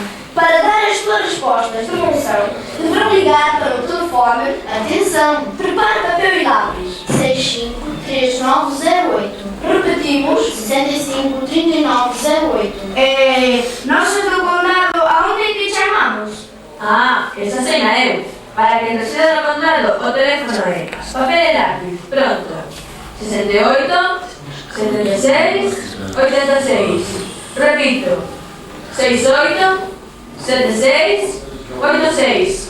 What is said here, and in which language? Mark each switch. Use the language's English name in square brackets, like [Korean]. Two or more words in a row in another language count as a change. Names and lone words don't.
[Portuguese] Para dar as tuas respostas de Monzão, deverão ligar para o telefone. Atenção! Prepare papel e lápis. 653908. Repetimos, 653908. Nós do Condado, aonde te chamamos? Ah, [Galician] esa seña eu. Para que resida do condado, o teléfono é papel e lápiz. Pronto. 68 76 86. Repito. 68 76 86.